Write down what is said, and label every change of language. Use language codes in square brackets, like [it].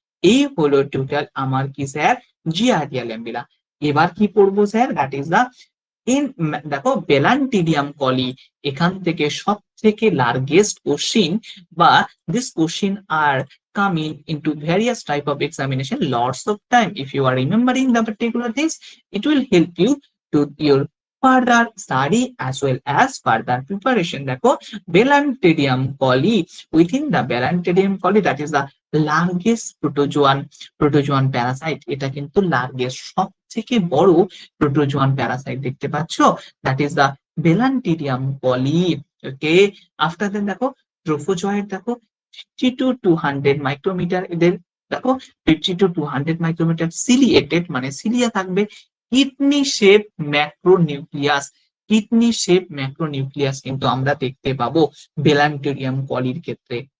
[bn] এই হলো টোটাল আমার কি স্যার, জিয়ারিয়া ল্যাম্বিলা। এবার কি পড়বো স্যার, দ্যাট ইজ দা দেখো বেলান্টিডিয়াম কলি, এখান থেকে সব থেকে লার্জেস্ট কোশ্চিন বা this question আর [en] coming into various type of examination lots of time. If you are remembering the particular things, it will help you to your further study as well as further preparation. [bn] দেখো বেলান্টিডিয়াম কলি, within the বেলান্টিডিয়াম কলি, [en] that is the largest protozoan [bn] Parasite, এটা কিন্তু largest সব থেকে বড় protozoan Parasite, দেখতে পাচ্ছ, দ্যাট ইজ দা বেলান্টিডিয়াম কলি। ওকে, আফটার দেন দেখো ট্রোফোজয়েড, দেখো 50 to 200 মাইক্রোমিটার এদের, দেখো 50 to 200 মাইক্রোমিটার, সিলিয়েটেড মানে সিলিয়া থাকবে, কিডনি শেপ ম্যাক্রোনিউক্লিয়াস, কিডনি শেপ ম্যাক্রোনিউক্লিয়াস কিন্তু আমরা দেখতে পাবো বেলান্টিডিয়াম কলির ক্ষেত্রে।